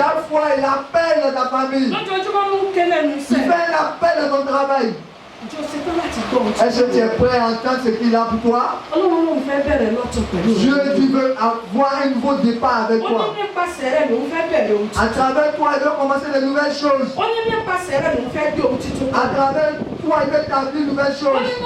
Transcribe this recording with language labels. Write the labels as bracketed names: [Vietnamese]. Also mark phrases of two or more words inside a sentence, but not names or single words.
[French] Chaque fois, il appelle dans ta famille. [Yoruba] Lójoojúmọ́ ló ń ké lẹ́nu [French] Il [Yoruba] iṣẹ́. [French] fait un appel dans ton travail. Est-ce que tu es prêt à entendre ce qu'il a pour toi? Dieu veut avoir un nouveau départ avec toi. À travers toi, il veut commencer de nouvelles choses. À travers toi, il veut établir de nouvelles choses.